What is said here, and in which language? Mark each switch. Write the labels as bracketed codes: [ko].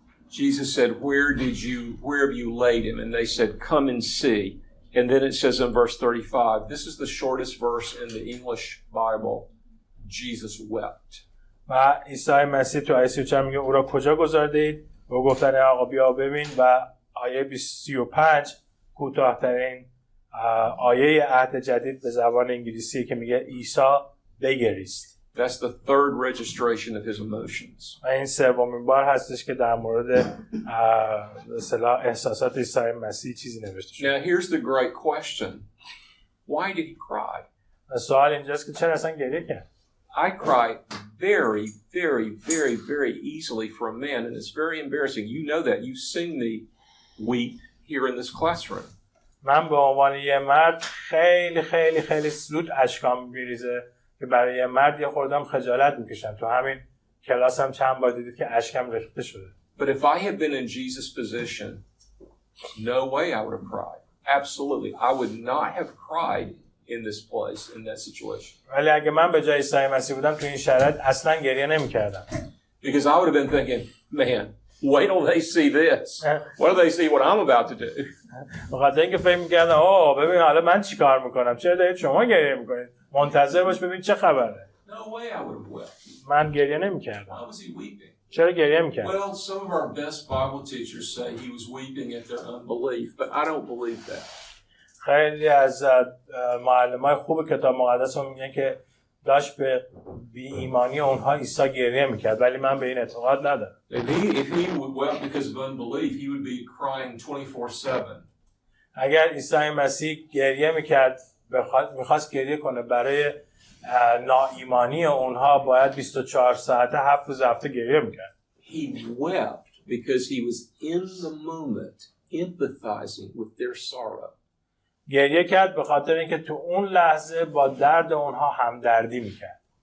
[en] Jesus said, where have you laid him? And they said, come and see. And then it says in verse 35, this is the shortest verse in the English Bible, Jesus wept. [fa] و عیسی مسیح تو آیه 34 میگه او را کجا گذاردید؟ و گفتن آقا بیا ببین. و آیه 35 کوتاه‌ترین آیه عهد جدید به زبان انگلیسی که میگه عیسی بگریست. [en] That's the third registration of his emotions. [fa] و این سومین بار هستش که در مورد مثلا احساسات عیسی مسیح چیزی نوشته شده. [en] Now here's the great question. Why did he cry? [fa] سوال اینجاست که چرا اصلا گریه کرد؟ [en] I cry very, very, very, very easily for a man, and it's very embarrassing. You know that. You've seen me weep here in this classroom. [fa] من به عنوان یه مرد خیلی خیلی خیلی زود اشکام میریزه که برای یه مرد یه خوردم خجالت میکشم. تو همین کلاس هم چند بار دیدید که اشکم ریخته شده. [en] But if I had been in Jesus' position, no way I would have cried. Absolutely. I would not have cried in this place, in that situation. [fa] ولی اگه من به جای عیسی مسیح بودم تو این شرایط اصلا گریه نمی‌کردم. [en] Because I would have been thinking, man, wait till they see this. What do they see what I'm about to do? [fa] بخاطر اینکه فکر می‌کردم ببین حالا من چیکار می‌کنم؟ چرا دارید شما گریه می‌کنید؟ منتظر باش ببین چه خبره. [en] No way I would have wept. [fa] من گریه نمی‌کردم. [en] Why was he weeping? [fa] چرا گریه می‌کرد؟ [en] Well, some of our best Bible teachers say he was weeping at their unbelief, but I don't believe that. [fa] خیلی از معلمای خوب کتاب مقدس هم میگن که داشت به بی ایمانی اونها عیسی گریه میکرد، ولی من به این اعتقاد ندارم. [en] If he would wept because of unbelief, he would be crying 24/7. [fa] اگر عیسی مسیح گریه میکرد، میخواست گریه کنه برای ناایمانی اونها، باید 24 ساعته 7 روز هفته گریه میکرد. [en] He wept because he was in the moment empathizing with their sorrow. [fa] گریه کرد به خاطر اینکه تو اون لحظه با درد اونها همدردی میکرد.